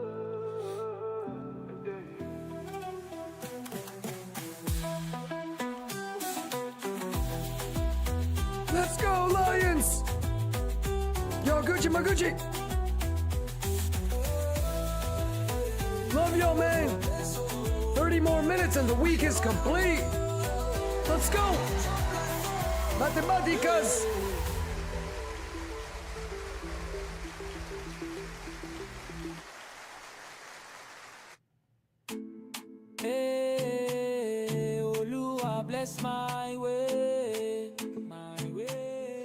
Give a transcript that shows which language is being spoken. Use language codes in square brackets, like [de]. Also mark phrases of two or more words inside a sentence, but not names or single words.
[en] Let's go, Lions! Yo, Gucci, my Gucci! Love y'all, man! 30 more minutes and the week is complete! Let's go! Matemáticas! Hey, Olúwa bless my way, my way.